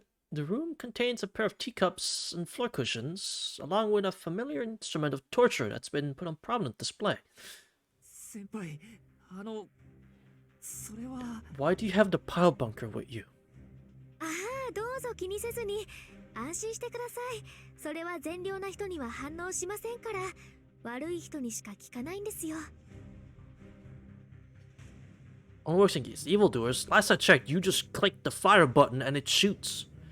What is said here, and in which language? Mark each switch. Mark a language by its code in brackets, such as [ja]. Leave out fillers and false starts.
[en] The room contains a pair of teacups and floor cushions, along with a familiar instrument of torture that's been put on prominent display. [ja] 先輩、それは。 [en] Why do you have the pile bunker with you? [ja] ああ、どうぞ気にせずに。安心してください。それは善良な人には反応しませんから。悪い人にしか聞かないんですよ。 [en] On worse than these evildoers, last I checked, you just click the fire button and it shoots.